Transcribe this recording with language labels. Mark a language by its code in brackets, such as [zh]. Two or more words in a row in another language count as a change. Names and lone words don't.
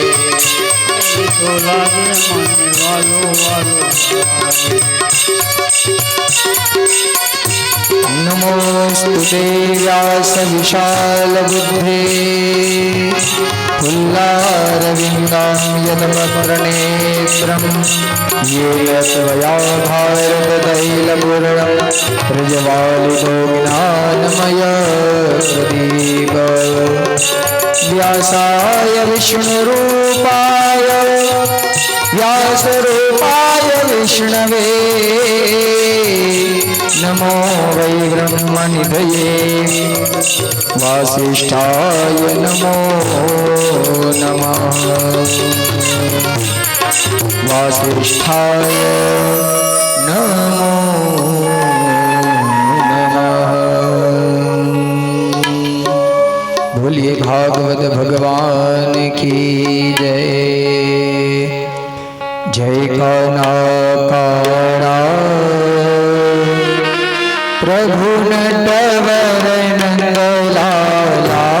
[gu] મીઠો લાગે મને વાલો વાલો લાગે. [sa] નમોસ્તુતે વ્યાસ વિશાલ બુદ્ધે ફુલ્લારવિંદાં યદમગ્રનેત્રં येन त्वया भारततैलपूर्णं प्रज्वालितो ज्ञानमय प्रदीप व्यासाय व्यासरूपाय विष्णवे नमो वै ब्रह्मनिधये वासिष्ठाय नमो नमः वासिष्ठाय नमो नमः। [hi] बोलिए भागवत भगवान की जय। जय कनकारा प्रभु नटवर नंदलाला